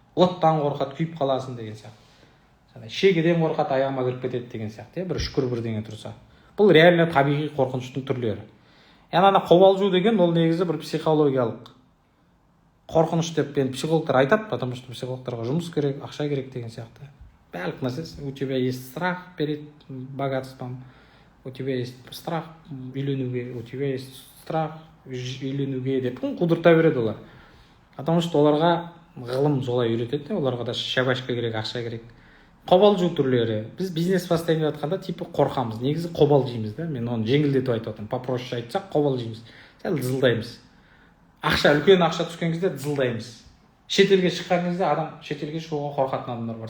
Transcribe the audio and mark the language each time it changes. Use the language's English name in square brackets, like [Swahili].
[Kazakh] Оттан қорқады, күйіп қаласың деген сияқты. Шегеден қорқады, аяғыма кіріп кетеді деген сияқты. Бір шүкір бірдеңе тұрса. Бұл реально табиғи қорқыныштың түрлері. Яғни қобалжу деген ол негізі бір психологиялық қорқыныш деп психологтар айтады, [Russian] потому что [Kazakh] психологтарға жұмыс керек, ақша керек деген сияқты. Барлық нәрсе. [Russian] У тебя есть страх перед богатством, у тебя есть страх [Kazakh] үйленуге, [Russian] у тебя есть страх [Kazakh] үйленуге деп қудырта береді олар. [Russian] Потому что [Kazakh] оларға ғылым солай үйретеді, оларға да шабашка керек, ақша керек. Қобалжу түрлері. Біз бизнес бастайын деп жатқанда типі қорқамыз. Негізі қобалжимыз да. Мен оны жеңілдетіп айтып отырмын. [Russian] Попроще [Kazakh] айтсақ қобалжимыз. Сәл дызылдаймыз. Үлкен ақша түскен кезде дызылдаймыз. Шетелге шыққан кезде адам шетелге шығуға қорқатын адамдар бар.